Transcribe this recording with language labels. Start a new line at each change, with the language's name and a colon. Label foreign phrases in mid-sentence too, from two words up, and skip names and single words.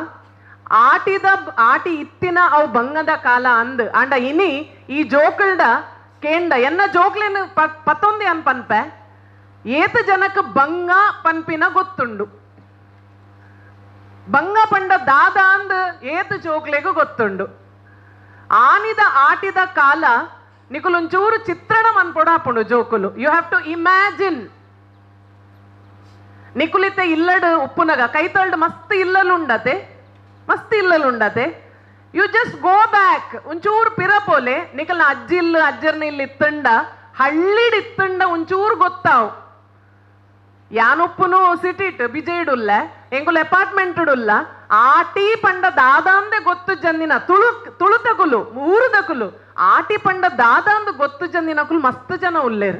Tulu: ಆಟಿ ಇತ್ತಿನ ಅವು ಬಂಗದ ಕಾಲ ಅಂದ್ ಅಂಡ ಇನಿ ಈ ಜೋಕಲ್ಡ ಕೇಂಡ ಎನ್ನ ಜೋಕ್ಲೇನು ಪತ್ತೊಂದಿ ಅನ್ ಪನ್ಪೆ ಏತ ಜನಕ್ ಬಂಗ ಪನ್ಪಿನ ಗೊತ್ತುಂಡು ಬಂಗ ಪಂಡ ದಾದ ಅಂದ್ ಏತ ಜೋಕ್ಲೆಗೂ ಗೊತ್ತುಂಡು ಆನಿದ ಆಟಿದ ಕಾಲ ನಿಕುಲೊಂಚೂರು ಚಿತ್ರಣ ಮನ್ಪೊಡಾಪುಂಡು ಜೋಕುಲು
English: You have to imagine
Tulu: ನಿಕುಲಿತೆ ಇಲ್ಲಡ್ ಉಪ್ಪುನಗ ಕೈತಳ್ಡು ಮಸ್ತ್ ಇಲ್ಲಲುಂಡತೆ
English: You just go back
Tulu: ಒಂಚೂರು ಪಿರಪೋಲೆ ನಿಕಲ್ನ ಅಜ್ಜರ್ನ ಇಲ್ಲಿ ಇತ್ತಂಡ ಹಳ್ಳಿಡ್ ಇತ್ತಂಡ ಒಂಚೂರು ಗೊತ್ತಾವು ಯಾನುಪ್ಪುನು ಸಿಟಿಟ್ ಬಿಜೆಡುಲ್ಲ ಎಂಕುಲು ಅಪಾರ್ಟ್ಮೆಂಟ್ ಉಲ್ಲ ಆಟಿ ಪಂಡ ದಾದಾಂದೆ ಗೊತ್ತು ಜನ್ನಿನ ತುಳುತಕುಲು ಊರುದಕುಲು ಆಟಿ ಪಂಡ ದಾದಾಂದು ಗೊತ್ತು ಜನ್ನಿನಕುಲು ಮಸ್ತ್ ಜನ ಉಲ್ಲೇರು.